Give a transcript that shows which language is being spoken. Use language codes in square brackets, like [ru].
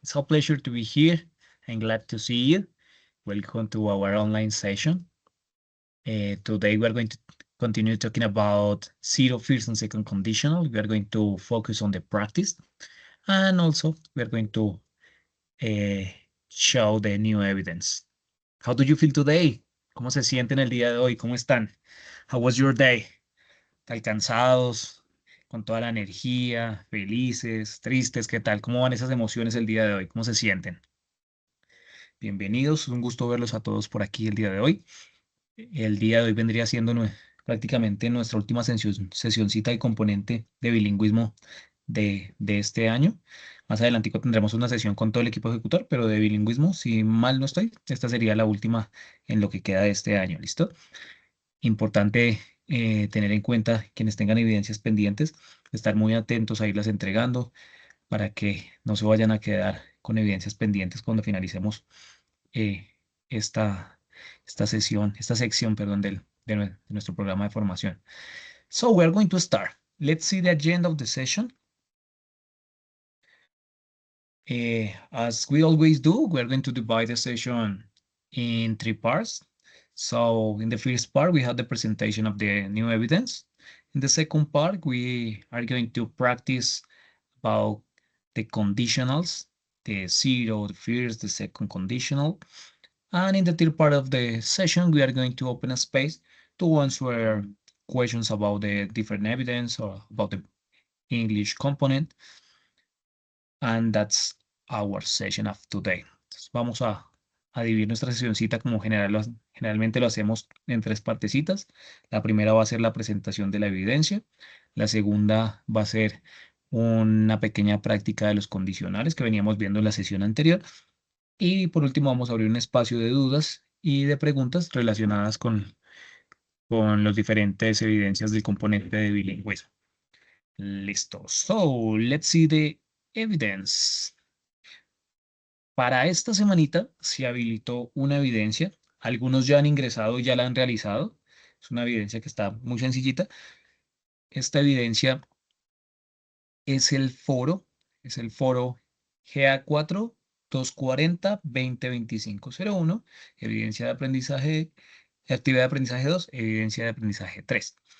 [en] It's a pleasure to be here. I'm glad to see you. Welcome to our online session. Today we are going to continue talking about zero first and second conditional. We are going to focus on the practice. And also, we are going to show the new evidence. How do you feel today? [es] ¿Cómo se sienten el día de hoy? ¿Cómo están? [en] How was your day? [es] ¿Están cansados? ¿Con toda la energía? ¿Felices? ¿Tristes? ¿Qué tal? ¿Cómo van esas emociones el día de hoy? ¿Cómo se sienten? Bienvenidos, es un gusto verlos a todos por aquí el día de hoy. El día de hoy vendría siendo prácticamente nuestra última sesioncita y componente de bilingüismo de este año. Más adelantico tendremos una sesión con todo el equipo ejecutor, pero de bilingüismo, si mal no estoy, esta sería la última en lo que queda de este año, ¿listo? Importante tener en cuenta quienes tengan evidencias pendientes, estar muy atentos a irlas entregando para que no se vayan a quedar con evidencias pendientes cuando finalicemos eh, esta, esta sección, perdón, de nuestro programa de formación. [en] So we're going to start. Let's see the agenda of the session. As we always do, we're going to divide the session in three parts. So in the first part, we have the presentation of the new evidence. In the second part, we are going to practice about the conditionals, the zero, the first, the second conditional. And in the third part of the session, we are going to open a space to answer questions about the different evidence or about the English component. And that's our session of today. [es] Entonces vamos a dividir nuestra sesioncita como generalmente lo hacemos en tres partecitas. La primera va a ser la presentación de la evidencia. La segunda va a ser una pequeña práctica de los condicionales que veníamos viendo en la sesión anterior. Y por último vamos a abrir un espacio de dudas y de preguntas relacionadas con las diferentes evidencias del componente de bilingüismo. Listo. [en] So, let's see the evidence. [es] Para esta semanita se habilitó una evidencia. Algunos ya han ingresado y ya la han realizado. Es una evidencia que está muy sencillita. Esta evidencia es el foro GA4 240-2025-01, evidencia de aprendizaje, actividad de aprendizaje 2, evidencia de aprendizaje 3.